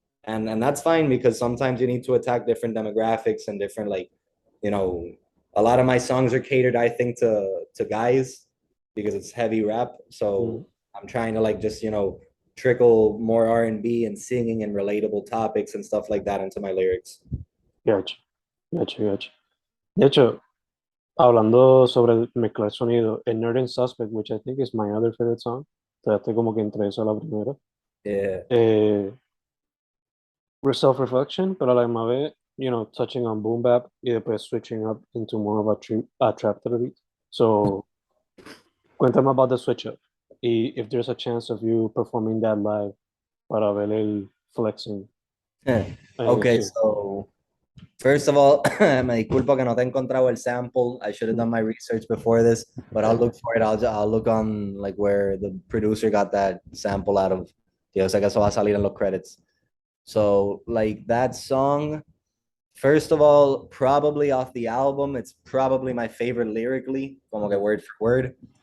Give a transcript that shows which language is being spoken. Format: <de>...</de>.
<en>And that's fine because sometimes you need to attack different demographics and different like, you know, a lot of my songs are catered, I think, to guys because it's heavy rap. Mm. So I'm trying to like just, trickle more R&B and singing and relatable topics and stuff like that into my lyrics. Gotcha, gotcha, gotcha.</en> <es>De hecho, hablando sobre mezclar sonido, el Nerd and Suspect,</es> <en>which I think is my other favorite song,</en> <es>todavía estoy como que entre eso a la primera.</es> <en>Yeah. Eh, self-reflection,</en> <es>pero a la misma vez,</es> <en>touching on boom bap y después switching up into more of a trap to the beat. So, cuéntame about the switch up. Y if there's a chance of you performing that live</en> <es>para ver el flexing.</es> <en>Okay,</en> <es>Sí. so first of all, me disculpo que no te he encontrado el sample.</es> <en>I should have done my research before this, but I'll look for it. I'll look on like where the producer got that sample out of.</en> <es>Yo sé que eso va a salir en los credits.</es> <en>So like that song, first of all, probably off the album, it's probably my favorite lyrically,</en> <es>como que</es> <en>word for word.</en>